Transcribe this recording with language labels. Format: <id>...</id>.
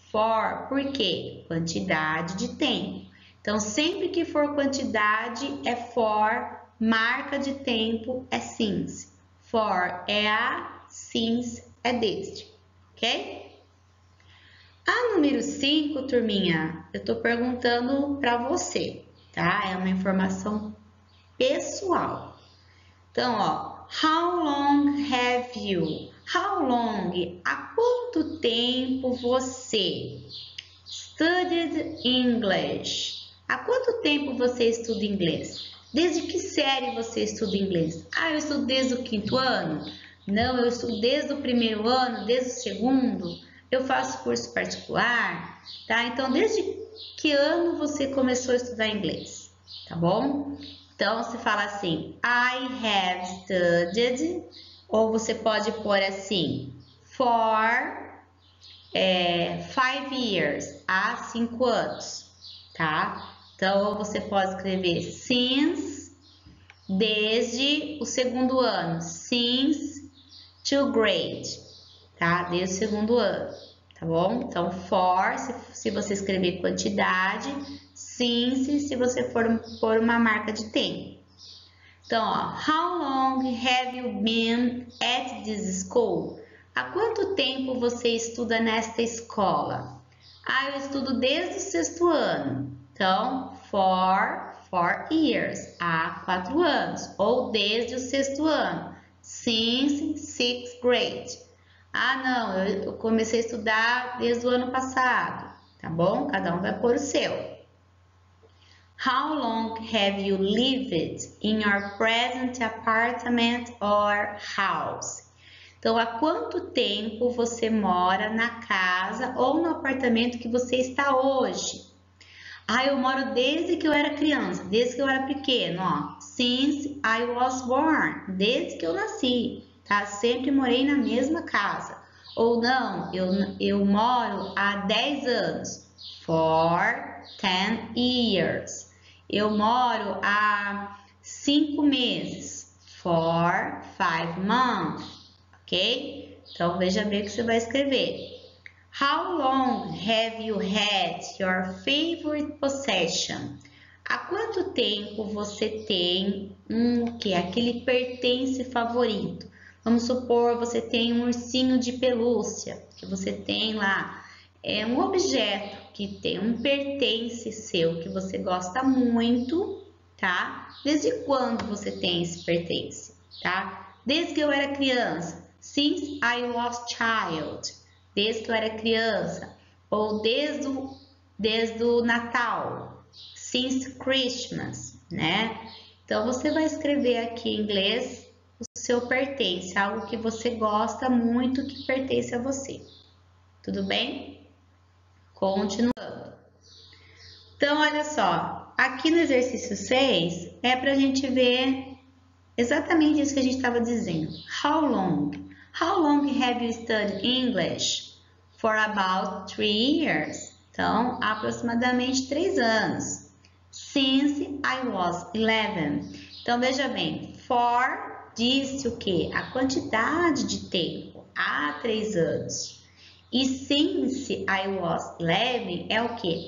<pt>For, por quê? Quantidade de tempo. Então, sempre que for quantidade é for, marca de tempo é since. For é a, since é desde, ok? A número 5, turminha, eu tô perguntando para você, tá? É uma informação pessoal. Então, ó,</pt> <en>how long have you? How long?</en> <pt>Há quanto tempo você</pt> <en>studied English?</en> <pt>Há quanto tempo você estuda inglês? Desde que série você estuda inglês? Ah, eu estudo desde o 5º ano? Não, eu estudo desde o 1º ano, desde o 2º. Eu faço curso particular, tá? Então, desde que ano você começou a estudar inglês? Tá bom? Então, você fala assim,</pt> <en>I have studied,</en> <pt>ou você pode pôr assim,</pt> <en>for 5 years,</en> <pt>há 5 anos, tá? Então, você pode escrever since, desde o 2º ano,</pt> <en>since 2nd grade,</en> <pt>tá? Desde o segundo ano, tá bom? Então, for, se você escrever quantidade, since, se você for pôr uma marca de tempo. Então, ó,</pt> <en>how long have you been at this school?</en> <pt>Há quanto tempo você estuda nesta escola? Ah, eu estudo desde o sexto ano. Então,</pt> <en>for 4 years,</en> <pt>há 4 anos. Ou desde o sexto ano,</pt> <en>since sixth grade.</en> <pt>Ah, não, eu comecei a estudar desde o ano passado, tá bom? Cada um vai pôr o seu.</pt> <en>How long have you lived in your present apartment or house?</en> <pt>Então, há quanto tempo você mora na casa ou no apartamento que você está hoje? Ah, eu moro desde que eu era criança, desde que eu era pequeno, ó.</pt> <en>Since I was born,</en> <pt>desde que eu nasci, tá? Sempre morei na mesma casa. Ou não, eu moro há 10 anos.</pt> <en>For 10 years.</en> <pt>Eu moro há 5 meses.</pt> <en>For 5 months. Ok?</en> <pt>Então, veja bem o que você vai escrever.</pt> <en>How long have you had your favorite possession?</en> <pt>Há quanto tempo você tem aquele pertence favorito? Vamos supor, você tem um ursinho de pelúcia, que você tem lá, é um objeto que tem um pertence seu que você gosta muito, tá? Desde quando você tem esse pertence, tá? Desde que eu era criança.</pt> <en>Since I was child.</en> <pt>Desde que eu era criança. Ou desde o Natal.</pt> <en>Since Christmas,</en> <pt>né? Então, você vai escrever aqui em inglês o seu pertence, algo que você gosta muito que pertence a você. Tudo bem? Continuando. Então, olha só, aqui no exercício 6 é para a gente ver exatamente isso que a gente estava dizendo.</pt> <en>How long? How long have you studied English? For about 3 years.</en> <pt>Então, aproximadamente 3 anos.</pt> <en>Since I was 11.</en> <pt>Então, veja bem, for disse o quê? A quantidade de tempo, há 3 anos. E</pt> <en>since I was 11</en> <pt>é o que?</pt>